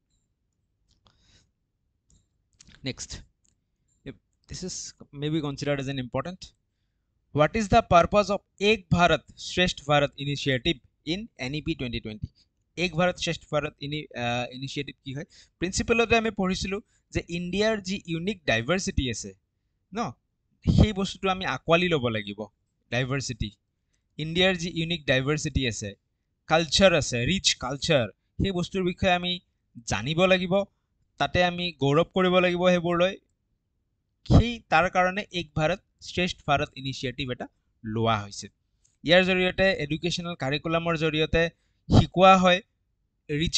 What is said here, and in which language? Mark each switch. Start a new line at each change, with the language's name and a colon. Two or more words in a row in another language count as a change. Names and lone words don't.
English: next this is may be considered as an important What is the purpose of Ek Bharat Shresth Bharat initiative in NEP 2020?
Assamese: Ek Bharat Shresth Bharat initiative কি হয় প্ৰিন্সিপালতে আমি পঢ়িছিলোঁ যে ইণ্ডিয়াৰ যি
English: unique diversity
Assamese: আছে ন সেই বস্তুটো আমি আঁকোৱালি ল'ব লাগিব ডাইভাৰ্চিটি ইণ্ডিয়াৰ যি
English: unique diversity
Assamese: আছে কালচাৰ আছে
English: rich culture
Assamese: সেই বস্তুৰ বিষয়ে আমি জানিব লাগিব তাতে আমি গৌৰৱ কৰিব লাগিব সেইবোৰলৈ সেই তাৰ কাৰণে এক ভাৰত শ্ৰেষ্ঠ ভাৰত ইনিচিয়েটিভ এটা লোৱা হৈছে ইয়াৰ জৰিয়তে
English: educational curriculum
Assamese: জৰিয়তে শিকোৱা হয় ৰিচ